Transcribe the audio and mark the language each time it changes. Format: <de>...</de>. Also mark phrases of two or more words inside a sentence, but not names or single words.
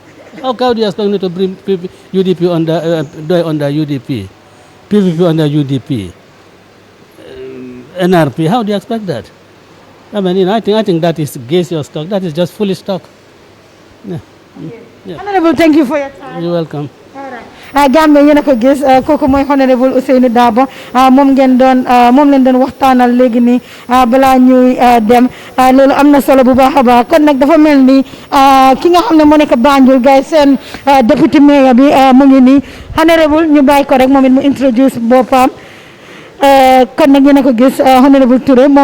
<en>How do you expect me to bring UDP under DOI under UDP, PVP under UDP, NRP? How do you expect that? I think that is against your stock. That is just fully stuck. Yeah. Honorable, thank you for your time. You're welcome. All right.</en> <wo>Gambia yéen a ko gis kooku mooy honorable Ousainou Darboe moom leen doon waxtaanal léegi nii balaa ñuy dem loolu am na solo bu baax a baax kon nag dafa mel ni ki nga xam ne moo nekk Banjul gars seen député mayor bi mu ngi nii honorable ñu bàyyi ko rek moom it mu introduce boppam kon nag yéen a ko gis honorable Touré moom</wo>